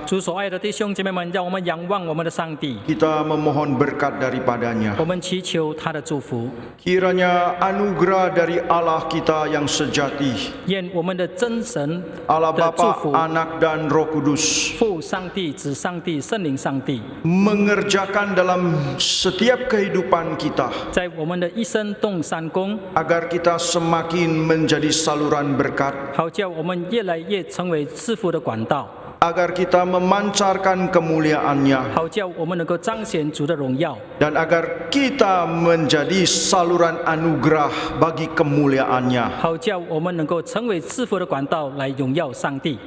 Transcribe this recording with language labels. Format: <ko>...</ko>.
<zh>主所爱的弟兄姐妹们，让我们仰望我们的上帝，</zh> <id>Kita memohon berkat daripadanya.</id> <zh>我们祈求他的祝福，</zh> <id>Kiranya anugerah dari Allah kita yang sejati,</id> <zh>愿我们的真神</zh> <id>Allah</id> <zh>的祝</zh> <id>Bapa,</id> <zh>福，</zh> <id>Anak dan Roh Kudus</id> <zh>父上帝、子上帝、圣灵上帝，</zh> <id>mengerjakan dalam setiap kehidupan kita</id> <zh>在我们的一生动善功，</zh> <id>agar kita semakin menjadi saluran berkat,</id> <zh>好叫我们越来越成为赐福的管道，</zh> <id>agar kita memancarkan kemuliaannya,</id> <zh>好叫我们能够彰显主的荣耀，</zh> <id>dan agar kita menjadi saluran anugerah bagi kemuliaannya</id> <zh>好叫我们能够成为赐福的管道来荣耀上帝，</zh>